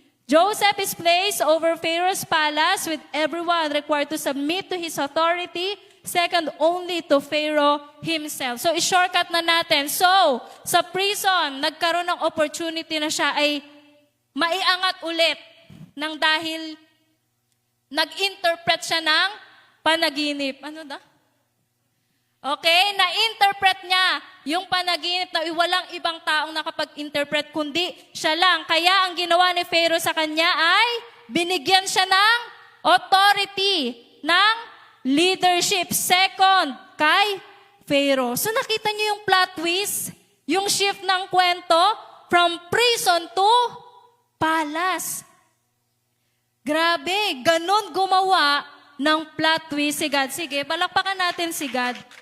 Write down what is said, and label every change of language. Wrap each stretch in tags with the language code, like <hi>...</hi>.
<en>Joseph is placed over Pharaoh's palace with everyone required to submit to his authority, second only to Pharaoh himself.</en> <tl>So, i-shortcut na natin. So, sa prison, nagkaroon ng opportunity na siya ay maiangat ulit nang dahil nag-interpret siya ng panaginip. Ano da? Okay? Na-interpret niya yung panaginip na walang ibang taong nakapag-interpret kundi siya lang. Kaya ang ginawa ni Pharaoh sa kanya ay binigyan siya ng authority, ng leadership. Second, kay Pharaoh. So nakita niyo yung plot twist? Yung shift ng kwento from prison to palace. Grabe, ganun gumawa ng plot twist si God. Sige, palakpakan natin si God.</tl>